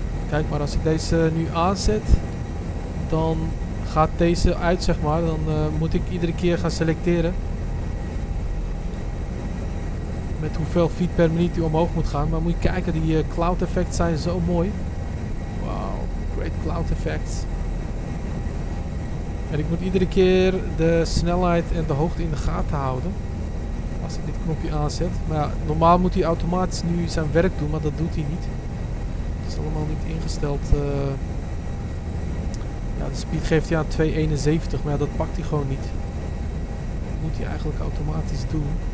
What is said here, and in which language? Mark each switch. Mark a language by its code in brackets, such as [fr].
[nl] Kijk maar, als ik deze nu aanzet, dan gaat deze uit, zeg maar. Dan moet ik iedere keer gaan selecteren met hoeveel feet per minuut die omhoog moet gaan. Maar moet je kijken, die cloud effects zijn zo mooi. [en] Wow, great cloud effects. [nl] En ik moet iedere keer de snelheid en de hoogte in de gaten houden als ik dit knopje aanzet. Maar ja, normaal moet hij automatisch nu zijn werk doen, maar dat doet hij niet. Het is allemaal niet ingesteld. Ja, de speed geeft hij aan 2,71, maar ja, dat pakt hij gewoon niet. Dat moet hij eigenlijk automatisch doen.